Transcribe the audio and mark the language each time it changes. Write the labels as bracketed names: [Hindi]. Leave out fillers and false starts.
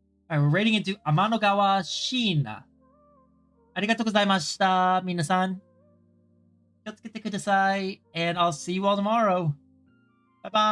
[English] Alright, we're raiding into Amanogawa Shina. [Japanese] ありがとうございました、皆さん。気をつけてください。 [English] And I'll see you all tomorrow. Bye bye.